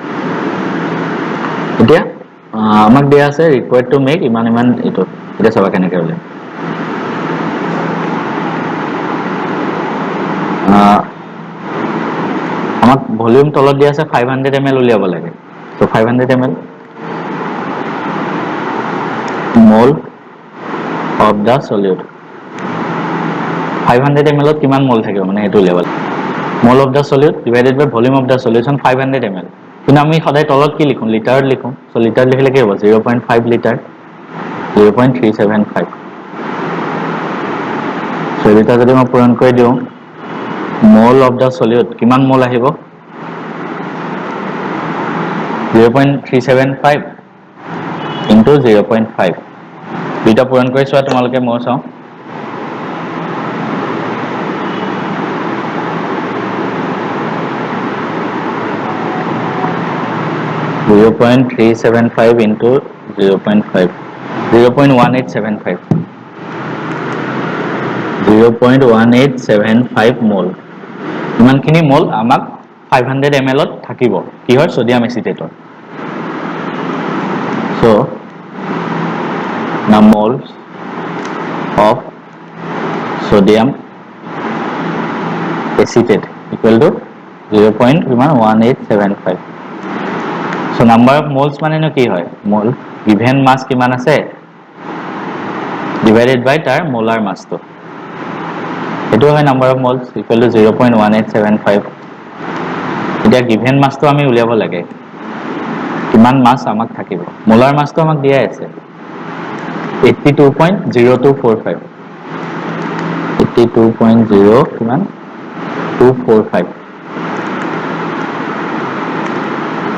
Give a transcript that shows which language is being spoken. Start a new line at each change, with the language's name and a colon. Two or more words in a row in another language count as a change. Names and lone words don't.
Assamese: এতিয়া আমাক দিয়া আছে
English: required to make
Assamese: ইমান ইমান এইটো। এতিয়া চাবা কেনেকৈ উলিয়াম। আমাক ভলিউম তলত দিয়া আছে 500 ml উলিয়াব লাগে।
English: তো 500 ml mole of the solute.
Assamese: 500 ml ত কিমান মোল থাকিব মানে এইটো উলিয়াব লাগে।
English: mole of the solute divided by volume of the solution 500 ml।
Assamese: কিন্তু আমি সদায় তলত কি লিখোঁ? লিটাৰত লিখোঁ। সো লিটাৰত লিখিলে কি হ'ব? 0.5 লিটাৰ 0.375। সো এটা যদি মই পূৰণ কৰি দিওঁ,
English: mole of the solute
Assamese: কিমান মোল আহিব? 0.375 ইনটু 0.5। দুইটা পূৰণ কৰি চোৱা তোমালোকে, মই চাওঁ।
English: Zero point
Assamese: 375 into 0.5 0.1875 0.1875 মোল। ইমানখিনি মোল আমাক 500 ml ত থাকিব কিহৰ?
English: sodium acetate. সো the moles of sodium acetate equal to 0.1875. So number of moles
Assamese: মানে কি হয়?
English: মোল given mass
Assamese: কিমান আছে
English: divided by তাৰ molar mass
Assamese: টো, এইটো হয়
English: number of moles equal to 0.1875.
Assamese: এতিয়া given mass টো আমি উলিয়াব লাগে, কিমান মাছ আমাক থাকিব।
English: molar mass
Assamese: টো আমাক দিয়াই আছে 82.0245 82.0 কিমান 245।